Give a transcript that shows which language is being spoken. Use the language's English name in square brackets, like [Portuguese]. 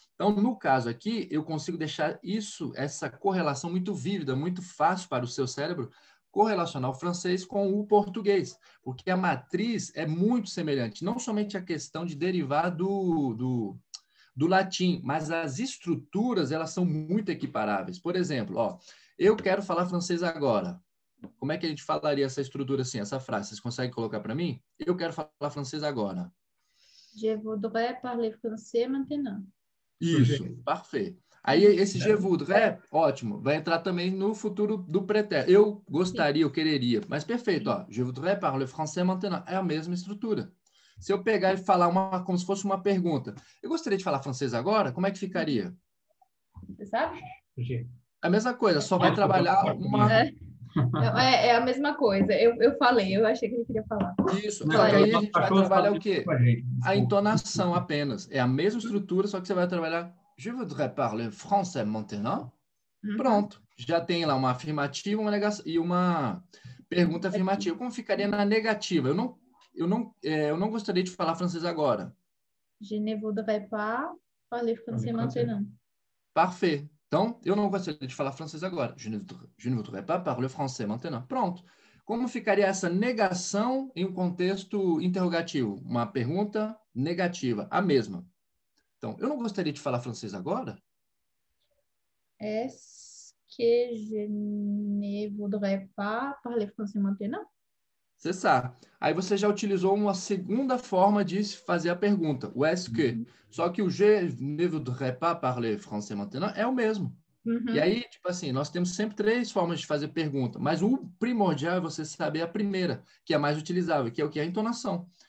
[Portuguese] Então, no caso aqui, eu consigo deixar essa correlação muito vívida, muito fácil para o seu cérebro, correlacionar o francês com o português, porque a matriz é muito semelhante, não somente a questão de derivar do latim, mas as estruturas, elas são muito equiparáveis. Por exemplo, ó, eu quero falar francês agora. Como é que a gente falaria essa estrutura assim, essa frase? Vocês conseguem colocar para mim? Eu quero falar francês agora. [French] Je voudrais parler français maintenant. [Portuguese] Isso, parfait. Aí esse je voudrais, ótimo, vai entrar também no futuro do pretérito. Eu gostaria, eu quereria, mas perfeito, ó. [French] Je voudrais parler français maintenant. [Portuguese] É a mesma estrutura. Se eu pegar e falar como se fosse uma pergunta, eu gostaria de falar francês agora, como é que ficaria? Você sabe? A mesma coisa, só vai trabalhar uma... É a mesma coisa. Eu falei, eu achei que ele queria falar. Isso, só que aí a gente vai trabalhar o quê? A entonação apenas. É a mesma estrutura, só que você vai trabalhar [French] Je voudrais parler français maintenant. [Portuguese] Pronto. Já tem lá uma afirmativa uma negação, e uma pergunta afirmativa. Como ficaria na negativa? Eu não gostaria de falar francês agora. [French] Je ne voudrais pas parler français maintenant. Parfait. [Portuguese] Então, eu não gostaria de falar francês agora. [French] Je ne voudrais pas parler français maintenant. [Portuguese] Pronto. Como ficaria essa negação em um contexto interrogativo? Uma pergunta negativa, a mesma. Então, eu não gostaria de falar francês agora? [French] Est-ce que je ne voudrais pas parler français maintenant? [Portuguese] Cessar. Aí você já utilizou uma segunda forma de fazer a pergunta, o est-ce que. Só que o [French] je ne voudrais pas parler français maintenant [Portuguese] é o mesmo. E aí, tipo assim, nós temos sempre 3 formas de fazer pergunta, mas o primordial é você saber a primeira, que é a mais utilizável, que é o que é a entonação.